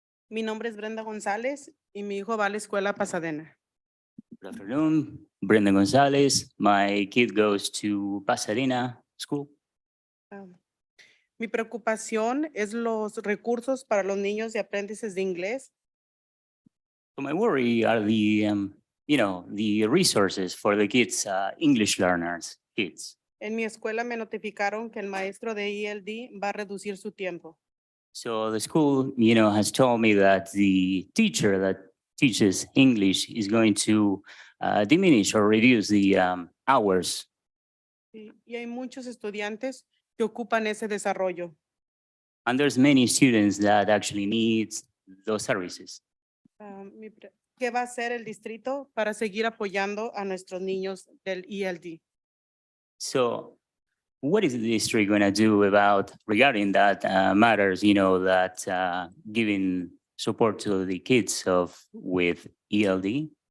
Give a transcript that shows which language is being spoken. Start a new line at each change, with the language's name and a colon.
Spanish: Mi nombre es Brenda González y mi hijo va a la escuela Pasadena.
English: Good afternoon, Brenda Gonzalez. My kid goes to Pasadena School.
Spanish: Mi preocupación es los recursos para los niños de aprendices de inglés.
English: So my worry are the resources for the kids, English learners, kids.
Spanish: En mi escuela me notificaron que el maestro de ELD va a reducir su tiempo.
English: So the school, has told me that the teacher that teaches English is going to diminish or reduce the hours.
Spanish: y hay muchos estudiantes que ocupan ese desarrollo.
English: And there's many students that actually needs those services.
Spanish: ¿Qué va a hacer el distrito para seguir apoyando a nuestros niños del ELD?
English: So what is the district going to do about regarding that matters, that giving support to the kids with ELD?